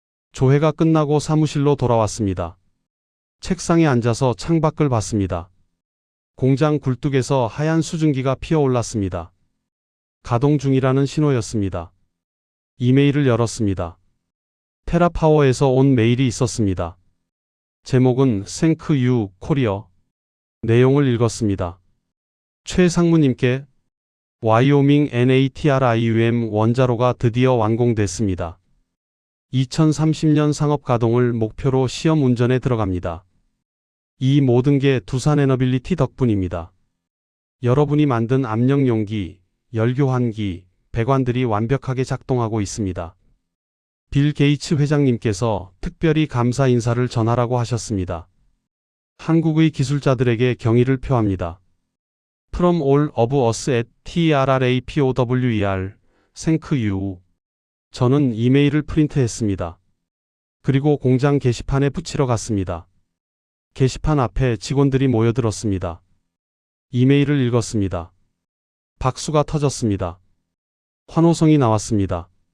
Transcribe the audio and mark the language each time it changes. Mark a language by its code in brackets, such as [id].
[ko] 조회가 끝나고 사무실로 돌아왔습니다. 책상에 앉아서 창밖을 봤습니다. 공장 굴뚝에서 하얀 수증기가 피어올랐습니다. 가동 중이라는 신호였습니다. 이메일을 열었습니다. 테라파워에서 온 메일이 있었습니다. 제목은 [en] Thank you, Korea. [ko] 내용을 읽었습니다. 최 상무님께 와이오밍 NATRIUM 원자로가 드디어 완공됐습니다. 2030년 상업 가동을 목표로 시험 운전에 들어갑니다. 이 모든 게 두산에너빌리티 덕분입니다. 여러분이 만든 압력 용기, 열교환기, 배관들이 완벽하게 작동하고 있습니다. 빌 게이츠 회장님께서 특별히 감사 인사를 전하라고 하셨습니다. 한국의 기술자들에게 경의를 표합니다. [en] From all of us at TRRAPOWER, thank you. [ko] 저는 이메일을 프린트했습니다. 그리고 공장 게시판에 붙이러 갔습니다. 게시판 앞에 직원들이 모여들었습니다. 이메일을 읽었습니다. 박수가 터졌습니다. 환호성이 나왔습니다.